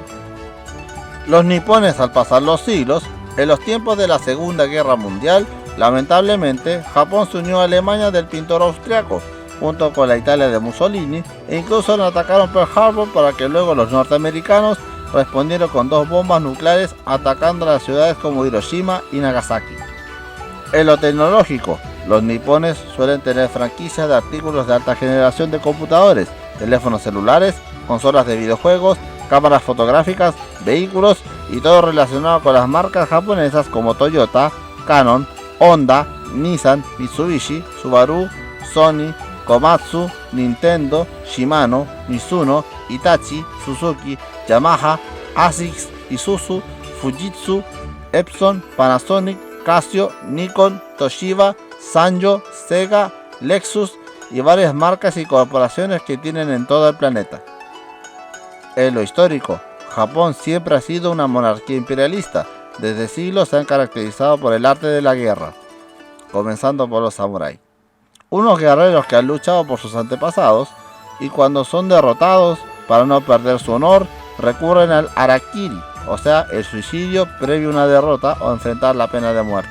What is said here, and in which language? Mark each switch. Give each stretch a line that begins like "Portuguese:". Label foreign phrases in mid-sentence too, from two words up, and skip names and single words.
Spanish: Los nipones, al pasar los siglos, en los tiempos de la Segunda Guerra Mundial, lamentablemente, Japón se unió a Alemania del pintor austriaco, junto con la Italia de Mussolini, e incluso le atacaron Pearl Harbor para que luego los norteamericanos respondieron con 2 bombas nucleares atacando las ciudades como Hiroshima y Nagasaki. En lo tecnológico, los nipones suelen tener franquicias de artículos de alta generación de computadores, teléfonos celulares, consolas de videojuegos, cámaras fotográficas, vehículos y todo relacionado con las marcas japonesas como Toyota, Canon, Honda, Nissan, Mitsubishi, Subaru, Sony, Komatsu, Nintendo, Shimano, Mizuno, Hitachi, Suzuki, Yamaha, ASICS, Isuzu, Fujitsu, Epson, Panasonic, Casio, Nikon, Toshiba, Sanyo, Sega, Lexus y varias marcas y corporaciones que tienen en todo el planeta. En lo histórico, Japón siempre ha sido una monarquía imperialista. Desde siglos se han caracterizado por el arte de la guerra, comenzando por los samuráis. Unos guerreros que han luchado por sus antepasados y cuando son derrotados, para no perder su honor, recurren al harakiri, o sea, el suicidio previo a una derrota o enfrentar la pena de muerte.